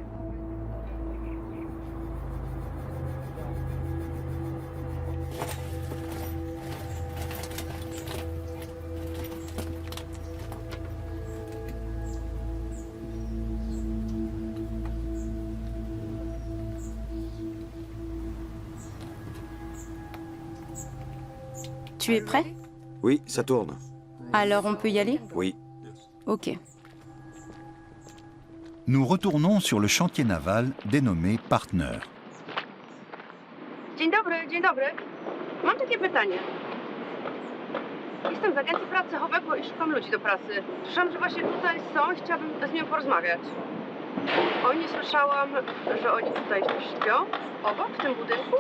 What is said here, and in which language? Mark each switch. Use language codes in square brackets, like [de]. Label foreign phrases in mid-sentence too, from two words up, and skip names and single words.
[fr] Tu es prêt? Oui, ça tourne. Alors on peut y aller? Oui. Ok. Nous retournons sur le chantier naval dénommé Partner. [pl] Dzień dobry, dzień dobry. Mam takie pytanie. Jestem z Agencji Pracowego i szukam ludzi do pracy. Słyszałam, że właśnie tutaj są i chciałabym z nimi porozmawiać. Nie słyszałam, że oni tutaj śpią, obok, w tym budynku.